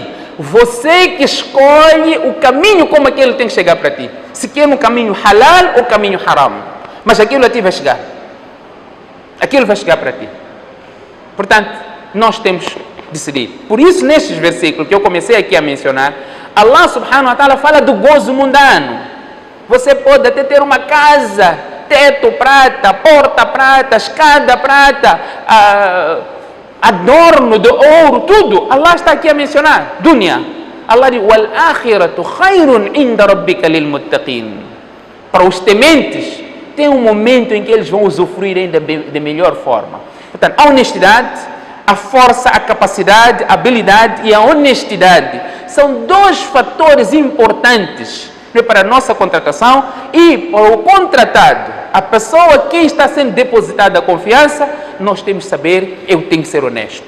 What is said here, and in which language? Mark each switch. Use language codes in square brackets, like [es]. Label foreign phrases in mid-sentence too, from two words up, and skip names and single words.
[pt] Você que escolhe o caminho como aquilo tem que chegar para ti. Se quer um caminho halal ou caminho haram. Mas aquilo a ti vai chegar. Aquilo vai chegar para ti. Portanto, nós temos de decidir. Por isso, nestes versículos que eu comecei aqui a mencionar, [ar] الله سبحانه وتعالى [pt] fala do gozo mundano. Você pode até ter uma casa, teto prata, porta prata, escada prata, adorno de ouro, tudo. Allah está aqui a mencionar. Dunya. [ar] Allah diz, والآخرة خير عند ربك للمتقين. [pt] Para os tementes, tem um momento em que eles vão usufruir ainda de melhor forma. Portanto, a honestidade, a força, a capacidade, a habilidade e a honestidade são dois fatores importantes para a nossa contratação e para o contratado, a pessoa que está sendo depositada a confiança, nós temos que saber, eu tenho que ser honesto.